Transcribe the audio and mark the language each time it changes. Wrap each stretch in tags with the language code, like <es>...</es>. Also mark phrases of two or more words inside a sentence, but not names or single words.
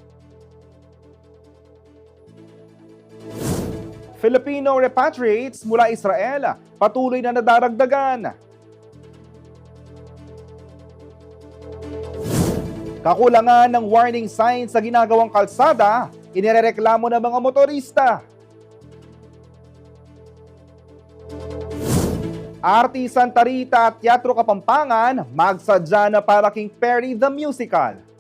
<tl>Filipino repatriates mula Israel, patuloy na nadaragdagan. Kakulangan ng warning signs sa ginagawang kalsada, inirereklamo ng mga motorista.</tl> <pam>Arti Santa Rita at Teatro Kapampangan, magsadya na para King Perry the Musical.</pam>